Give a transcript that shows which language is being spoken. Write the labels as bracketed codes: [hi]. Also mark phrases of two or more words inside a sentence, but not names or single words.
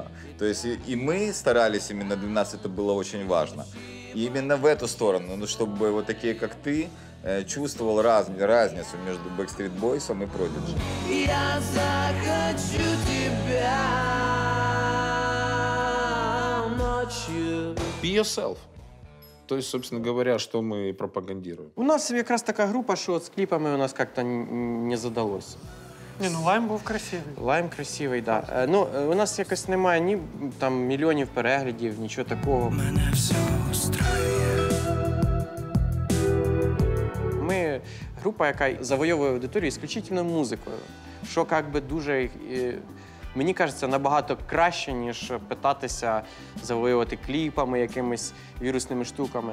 [ru] То есть и мы старались, именно для нас это было очень важно. И именно в эту сторону, ну, чтобы вот такие, как ты, чувствовал разницу между Backstreet Boys и Prodigy. Я захочу тебя ночью. [en] Be yourself. [ru] То есть, собственно говоря, что мы пропагандируем. [uk] У нас якраз така група, що з кліпами у нас як-то не задалось. Ні, ну Лайм був красивий. Лайм красивий, так. Да. Ну, у нас якось немає ні там мільйонів переглядів, нічого такого. Мене все устраює. Ми група, яка завойовує аудиторію исключительно музикою, що якби дуже, мені кажеться, набагато краще, ніж питатися завоювати кліпами, якимись вірусними штуками.